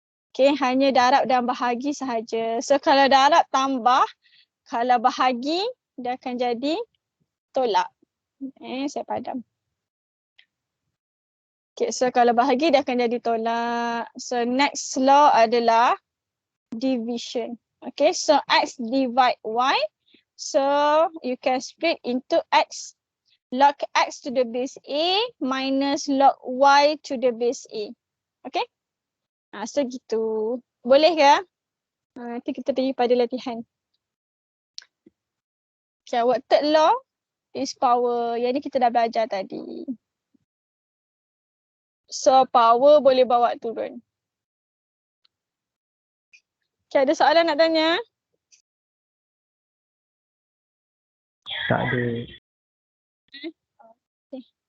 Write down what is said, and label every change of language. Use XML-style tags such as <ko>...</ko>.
<ms>Okay. Hanya darab dan bahagi sahaja. So kalau darab tambah, Kalau bahagi, dia akan jadi tolak. Saya padam. Okay, so kalau bahagi, dia akan jadi tolak.</ms> <en>So next law adalah division. Okay, so X divide Y. So you can split into X, log X to the base A minus log Y to the base A.</en> <ms>Okay. So gitu. Boleh ke? Nanti kita pergi pada latihan.</ms> <en>Okay, our third law is power.</en> <ms>Yang ni kita dah belajar tadi. So power boleh bawa turun. Okay, ada soalan nak tanya? Tak ada. Okay.</ms>